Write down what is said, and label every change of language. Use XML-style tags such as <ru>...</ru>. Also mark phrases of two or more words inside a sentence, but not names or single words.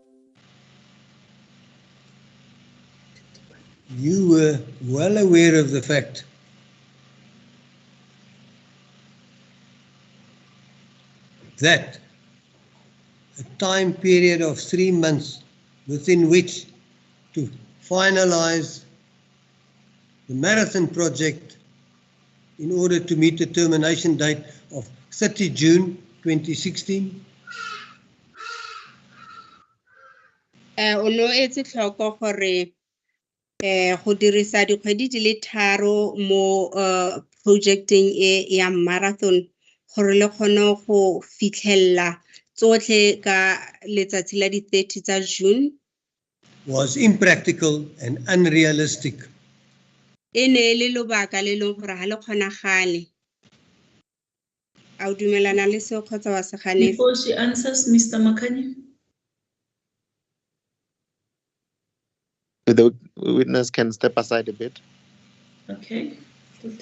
<en>You were well aware of the fact that a time period of 3 months within which to finalize the marathon project in order to meet the termination date of 30 June 2016?</en> <tn>O no etse tlhoko gore go dirisa dikgwedi di le 3 mo projecting e ya marathon gore le kgone go fitlhella tsotlhe ka letsatsi la di 30 tsa June.</tn> <en>Was impractical and unrealistic.</en> <tn>E ne le lobaka le leng gore ha le kgonagale. A o dumelana le seo kgotsa wa se ganetse?</tn> <en>Before she answers, Mr. Makani. The witness can step aside a bit. Okay. Dr.</en>